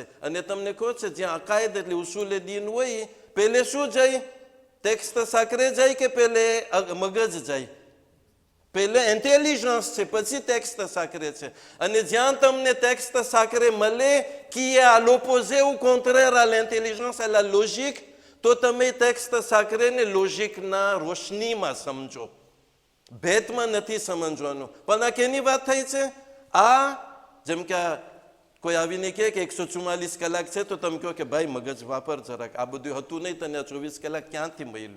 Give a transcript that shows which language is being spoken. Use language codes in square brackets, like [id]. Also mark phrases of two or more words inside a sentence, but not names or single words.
[gu] અને તમને કહો છે જ્યાં અકાયદ એટલે [ar] أصول الدين [gu] હોય, પહેલે શું જાય? [fr] texte sacré [gu] જાય કે પહેલે મગજ જાય? પહેલે ઇન્ટેલિજન્સ છે, પછી [fr] texte sacré [gu] છે. અને જ્યાં તમને [fr] texte sacré [gu] મળે કે આ [fr] l'opposé ou contraire à l'intelligence, à la logique, [gu] તો તમે [fr] texte sacréને [gu] લોજિકના રોશનીમાં સમજો, ભેદમાં નથી સમજવાનું. પણ આ કેની વાત થઈ છે? આ જેમ કે કોઈ આવીને કહે કે 144 કલાક છે તો તમે કહો કે ભાઈ મગજ વાપર જરાક, આ બધું હતું નહીં, તને 24 કલાક ક્યાંથી મળ્યું?